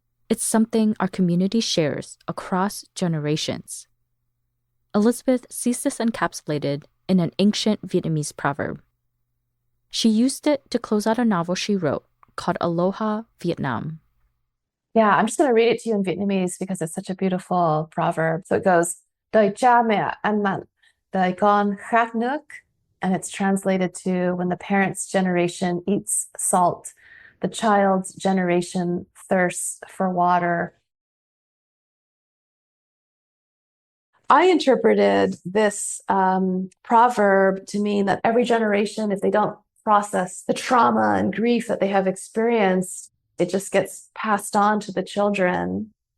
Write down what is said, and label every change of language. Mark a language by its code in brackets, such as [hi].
[en] It's something our community shares across generations. Elizabeth sees this encapsulated in an ancient Vietnamese proverb. She used it to close out a novel she wrote called Aloha Vietnam. Yeah, I'm just going to read it to you in Vietnamese because it's such a beautiful proverb. So it goes, [vi] Đời cha mẹ ăn mặn, đời con khát nước. [en] And it's translated to, when the parent's generation eats salt, the child's generation thirsts for water. I interpreted this proverb to mean that every generation, if they don't process the trauma and grief that they have experienced, it just gets passed on to the children.